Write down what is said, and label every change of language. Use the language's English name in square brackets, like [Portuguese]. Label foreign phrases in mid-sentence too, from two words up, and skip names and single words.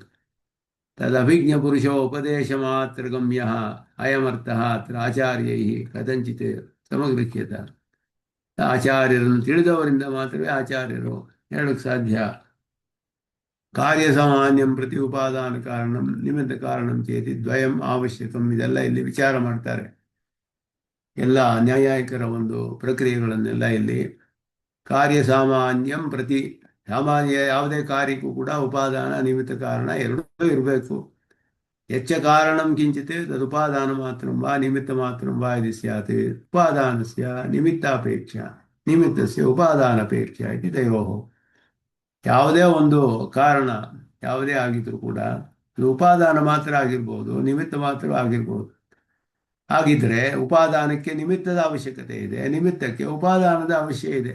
[Sanskrit] ತದಭಿಜ್ಞ ಪುರುಷೋ ಉಪದೇಶ ಮಾತ್ರ ಗಮ್ಯ ಅಯಮರ್ಥ ಅತ್ರ ಆಚಾರ್ಯೈ ಕಥಂಚಿತ್ ಸಮಗೃಹ್ಯತ. [Kannada] ಆಚಾರ್ಯರನ್ನು ತಿಳಿದವರಿಂದ ಮಾತ್ರವೇ ಆಚಾರ್ಯರು ಹೇಳಕ್ಕೆ ಸಾಧ್ಯ. [Sanskrit] ಕಾರ್ಯಸಾಮಾನ್ಯಂ ಪ್ರತಿ ಉಪಾದಾನ ಕಾರಣಂ ನಿಮಿತ್ತ ಕಾರಣಂ ಚೇತಿ ದ್ವಯಂ ಅವಶ್ಯಕಂ. [Kannada] ಇದೆಲ್ಲ ಇಲ್ಲಿ ವಿಚಾರ ಮಾಡ್ತಾರೆ. ಎಲ್ಲ ನ್ಯಾಯಿಕರ ಒಂದು ಪ್ರಕ್ರಿಯೆಗಳನ್ನೆಲ್ಲ ಇಲ್ಲಿ [Sanskrit] ಕಾರ್ಯಸಾಮಾನ್ಯಂ ಪ್ರತಿ, [Kannada] ಸಾಮಾನ್ಯ ಯಾವುದೇ ಕಾರ್ಯಕ್ಕೂ ಕೂಡ ಉಪಾದಾನ ನಿಮಿತ್ತ ಕಾರಣ ಎರಡೂ ಇರಬೇಕು. [Sanskrit] ಯಚ್ಚ ಕಾರಣಂ ಕಿಂಚಿತ್ ತದುಪಾದಾನ ಮಾತ್ರಂ ವಾ ನಿಮಿತ್ತ ಮಾತ್ರಂ ವಾ ಇತಿ ಸ್ಯಾತ್. ಉಪಾದಾನಸ್ಯ ನಿಮಿತ್ತಾಪೇಕ್ಷ ನಿಮಿತ್ತಸ್ಯ ಉಪಾದಾನಪೇಕ್ಷ ಇತಿ ತಯೋಃ. [Kannada] ಯಾವುದೇ ಒಂದು ಕಾರಣ ಯಾವುದೇ ಆಗಿದ್ರೂ ಕೂಡ ಅದು ಉಪಾದಾನ ಮಾತ್ರ ಆಗಿರ್ಬೋದು, ನಿಮಿತ್ತ ಮಾತ್ರ ಆಗಿರ್ಬೋದು. ಹಾಗಿದ್ರೆ ಉಪಾದಾನಕ್ಕೆ ನಿಮಿತ್ತದ ಅವಶ್ಯಕತೆ ಇದೆ, ನಿಮಿತ್ತಕ್ಕೆ ಉಪಾದಾನದ ಅವಶ್ಯ ಇದೆ.